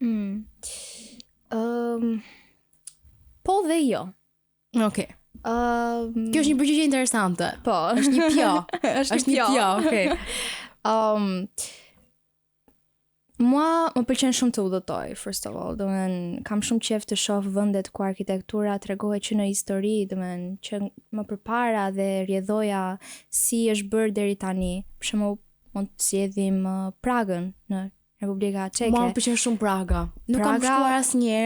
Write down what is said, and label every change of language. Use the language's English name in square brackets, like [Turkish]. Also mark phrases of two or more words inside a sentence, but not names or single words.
[Albanian] Po dhe jo. Okej. Kjo është një përgjigje interesante. Po, është një pjo. Është një pjo, okej. Mua më pëlqen shumë të udhëtoj, [English] first of all. [Albanian] Domethënë kam shumë qejf të shoh vendet ku arkitektura tregohet që në histori, domethënë që më përpara dhe rrjedhoja si është bërë deri tani. Për shembull, mund të sjellim Pragën në Republika Çeke. Mua më pëlqen shumë Praga. Nuk kam shkuar asnjëherë.